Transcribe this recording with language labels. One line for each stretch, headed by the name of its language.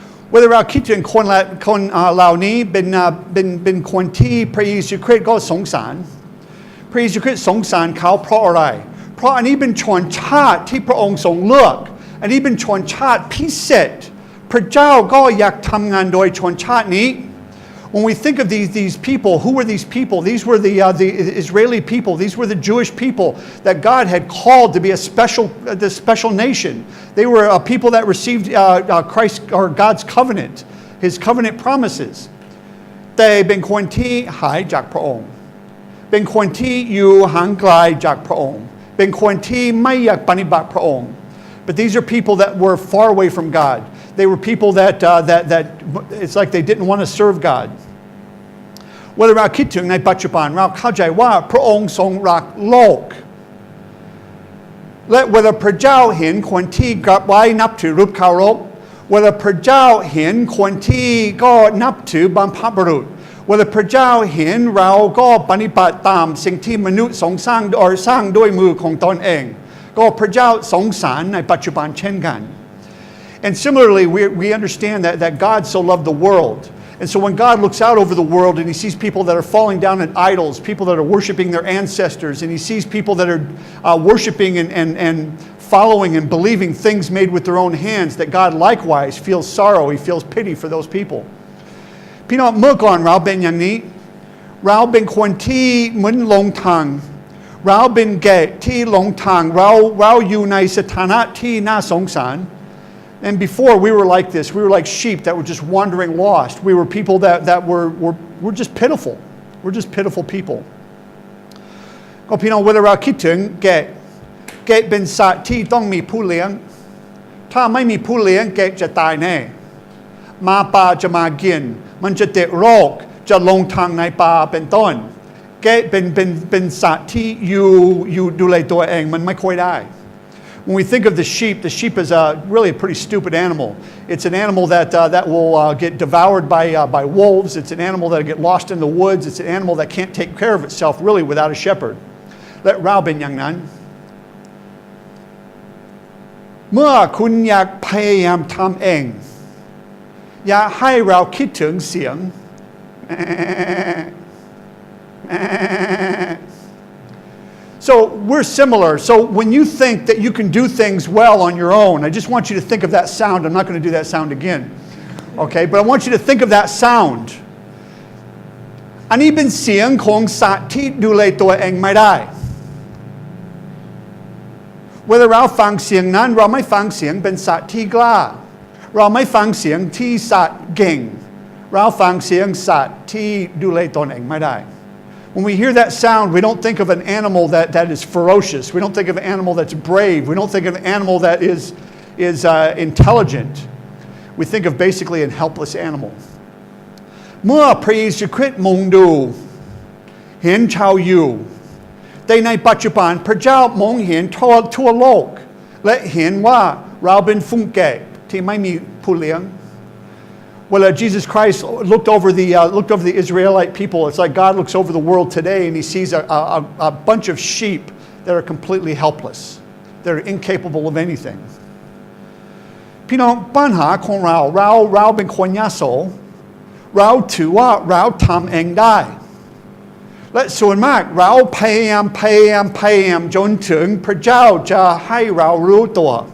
Thai: เวลาเราคิดถึงคนเหล่านี้เป็นคนที่พระเยซูคริสต์ก็สงสารพระเยซูคริสต์สงสารเขาเพราะอะไรเพราะอันนี้เป็นชนชาติที่พระองค์ทรงเลือกอันนี้เป็นชนชาติพิเศษพระเจ้าก็อยากทำงานโดยชนชาตินี้
English: When we think of these people, who were these people? These were the Israeli people. These were the Jewish people that God had called to be the special nation. They were a people that received Christ or God's covenant, His covenant promises.
Thai: แต่เป็นคนที่หายจากพระองค์เป็นคนที่อยู่ห่างไกลจากพระองค์เป็นคนที่ไม่อยากปฏิบัติพระองค์
English: But these are people that were far away from God. They were people that it's like they didn't want to serve God.
Thai: เวลาเราคิดถึงในปัจจุบันเราเข้าใจว่าพระองค์ทรงรักโลกและเวลาพระเจ้าเห็นคนที่กราบไหว้นับถือรูปเคารพเวลาพระเจ้าเห็นคนที่ก็นับถือบรรพบุรุษเวลาพระเจ้าเห็นเราก็ปฏิบัติตามสิ่งที่มนุษย์ทรงสร้างด้วยมือของตนเองก็พระเจ้าสงสารในปัจจุบันเช่นกัน
English: And similarly, we understand that God so loved the world. And so when God looks out over the world and He sees people that are falling down at idols, people that are worshiping their ancestors, and He sees people that are worshiping and following and believing things made with their own hands, that God likewise feels sorrow, He feels pity for those people.
Thai: พี่น้องเมื่อก่อนเราเป็นอย่างนี้เราเป็นคนที่เหมือนหลงทางเราเป็นแกะที่หลงทางเราอยู่ในสถานะที่น่าสงสาร
English: And before we were like this, we were like sheep that were just wandering lost. We were people that were just pitiful. We're just pitiful people.
Thai: ก็พี่น้องเวลาเราคิดถึงแกะเป็นสัตว์ที่ต้องมีผู้เลี้ยงถ้าไม่มีผู้เลี้ยงแกะจะตายแน่หมาป่าจะมากินมันจะติดโรคจะลงทางในป่าเป็นต้นแกะเป็นสัตว์ที่อยู่ดูแลตัวเองมันไม่ค่อยได้
English: When we think of the sheep is really a pretty stupid animal. It's an animal that will get devoured by wolves. It's an animal that will get lost in the woods. It's an animal that can't take care of itself really without a shepherd.
Thai: และเราเป็นอย่างนั้นเมื่อคุณอยากพยายามทำเองอย่าให้เราคิดถึงเสียง
English: So we're similar. So when you think that you can do things well on your own, I just want you to think of that sound. I'm not going to do that sound again. Okay, but I want you to think of that sound.
Thai: อันนี้เป็นเสียงของสัตว์ที่ดูแลตัวเองไม่ได้เวลาเราฟังเสียงนั้นเราไม่ฟังเสียงเป็นสัตว์ที่กล้าเราไม่ฟังเสียงที่สัตว์เก่งเราฟังเสียงสัตว์ที่ดูแลตนเองไม่ได้
English: When we hear that sound, we don't think of an animal that is ferocious. We don't think of an animal that's brave. We don't think of an animal that is intelligent. We think of basically a helpless animal.
Thai: เมื่อพระเยซูคริสต์มองดูเห็นชาวยิว แต่ในปัจจุบันพระเจ้ามองเห็นทั่วโลกและเห็นว่าเราเป็นฟุ้งแก่ที่ไม่มีผู้เลี้ยง
English: Well, Jesus Christ looked over the Israelite people. It's like God looks over the world today and he sees a bunch of sheep that are completely helpless. They're incapable of anything.
Thai: พี่น้องปัญหาของเราเป็นคนยโสเราถือว่าเราทำเองได้และส่วนมากเราพยายามจนถึงพระเจ้าจะให้เรารู้ตัว